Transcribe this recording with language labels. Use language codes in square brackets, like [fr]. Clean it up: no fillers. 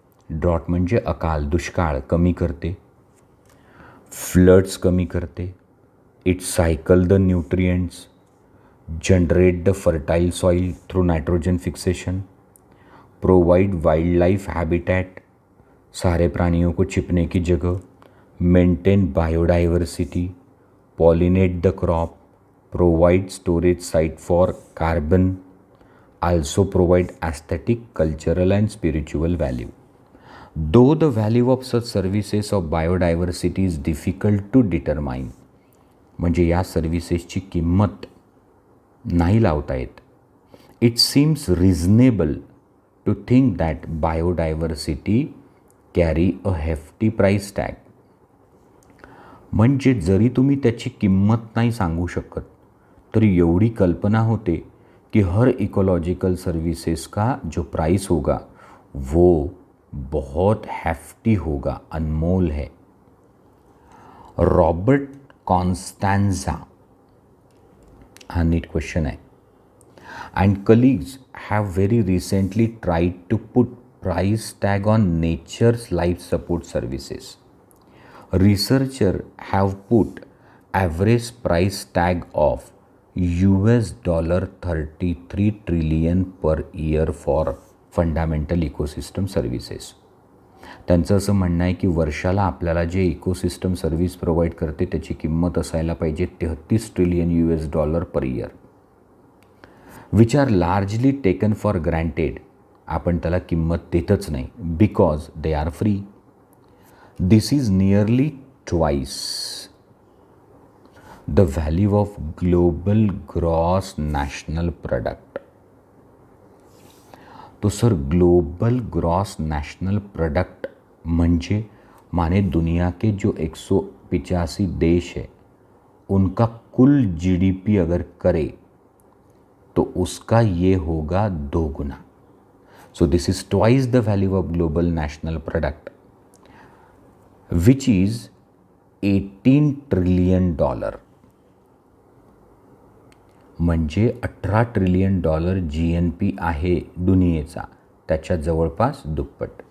[mr] Drought म्हणजे अकाल, दुष्काळ कमी करते. फ्लड्स कमी करते. [en] it cycle the nutrients, generate the fertile soil through nitrogen fixation, provide wildlife habitat, [hi] सारे प्राणियों को छिपने की जगह, [en] Maintain biodiversity, pollinate the crop, provide storage site for carbon, also provide aesthetic, cultural and spiritual value. Though the value of such services of biodiversity is difficult to determine, [mr] म्हणजे या सर्व्हिसेसची किंमत नाही लावता येत. [en] It seems reasonable to think that biodiversity carry a hefty price tag. [mr] म्हणजे जरी तुम्ही त्याची किंमत नाही सांगू शकत तरी एवढी कल्पना होते कि [hi] हर इकोलॉजिकल सर्विसेज का जो प्राइस होगा वो बहुत हैफ्टी होगा, अनमोल है. [en] Robert Costanza, [hi] हा नीट क्वेश्चन है, [en] And colleagues have very recently tried to put price tag on nature's life support services. Researchers have put average price tag of $33 trillion per year for fundamental ecosystem services. [mr] त्यांचं असं म्हणणं आहे की वर्षाला आपल्याला जे इकोसिस्टम सर्व्हिस प्रोव्हाइड करते त्याची किंमत असायला पाहिजे $33 trillion per year. [en] Which are largely taken for granted. [mr] आपण त्याला किंमत देतच नाही [en] Because they are free. This is nearly twice the value of global gross national product. [hi] तो sir global gross national product म्हणजे माने दुनिया के जो 185 देश है उनका कुल जीडीपी अगर करे तो उसका ये होगा 2 गुना. [en] So this is twice the value of global national product which is $18 trillion. [mr] म्हणजे $18 ट्रिलियन GNP आहे दुनियेचा, त्याच्या जवळपास दुप्पट.